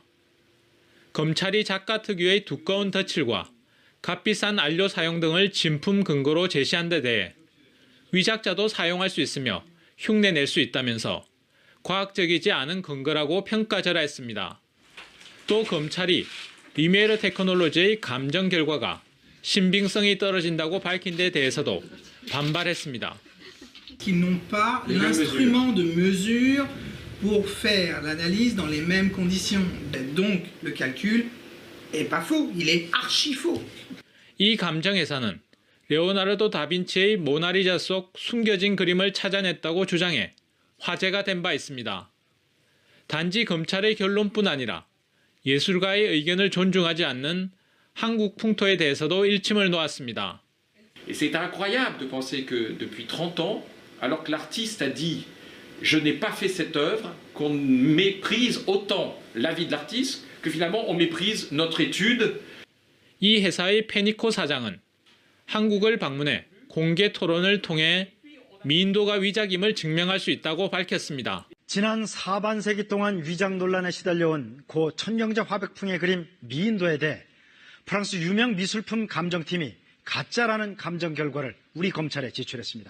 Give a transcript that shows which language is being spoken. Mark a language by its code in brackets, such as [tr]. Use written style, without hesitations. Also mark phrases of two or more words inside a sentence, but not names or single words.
[ko] 검찰이 작가 특유의 두꺼운 덧칠과 값비싼 안료 사용 등을 진품 근거로 제시한 데 대해 위작자도 사용할 수 있으며 흉내낼 수 있다면서 과학적이지 않은 근거라고 평가절하했습니다. 또 검찰이 리미에르 테크놀로지의 감정 결과가 신빙성이 떨어진다고 밝힌 데 대해서도 반발했습니다. [fr] Qu'ils n'ont pas l'instrument de mesure pour faire l'analyse dans les mêmes conditions. Donc le calcul est pas faux, il est archi faux. [ko] 이 감정회사는 레오나르도 다빈치의 모나리자 속 숨겨진 그림을 찾아냈다고 주장해 화제가 된 바 있습니다. 단지 검찰의 결론뿐 아니라 예술가의 의견을 존중하지 않는 한국 풍토에 대해서도 일침을 놓았습니다. [fr] Et c'est incroyable de penser que depuis 30 ans, alors que l'artiste a dit « je n'ai pas fait cette œuvre », qu'on méprise autant l'avis de l'artiste que finalement on méprise notre étude. [ko] 이 회사의 페니코 사장은 한국을 방문해 공개 토론을 통해 미인도가 위작임을 증명할 수 있다고 밝혔습니다. 지난 사반세기 동안 위작 논란에 시달려온 고 천경자 화백풍의 그림 미인도에 대해 프랑스 유명 미술품 감정팀이 가짜라는 감정 결과를 우리 검찰에 제출했습니다.